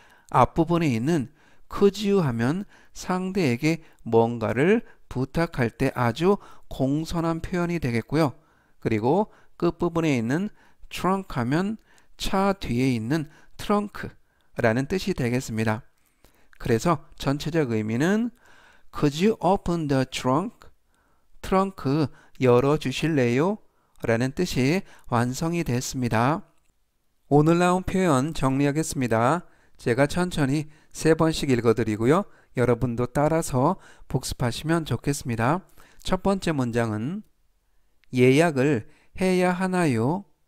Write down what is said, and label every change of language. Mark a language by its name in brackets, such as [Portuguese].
[Korean] 앞부분에 있는 [English] could you [Korean] 하면 상대에게 뭔가를 부탁할 때 아주 공손한 표현이 되겠고요. 그리고 끝부분에 있는 trunk 하면 차 뒤에 있는 트렁크라는 뜻이 되겠습니다. 그래서 전체적 의미는 [English] Could you open the trunk? [Korean] 트렁크 열어주실래요? 라는 뜻이 완성이 됐습니다. 오늘 나온 표현 정리하겠습니다. 제가 천천히 3번씩 읽어드리고요. 여러분도 따라서 복습하시면 좋겠습니다. 첫 번째 문장은 예약을 해야 하나요?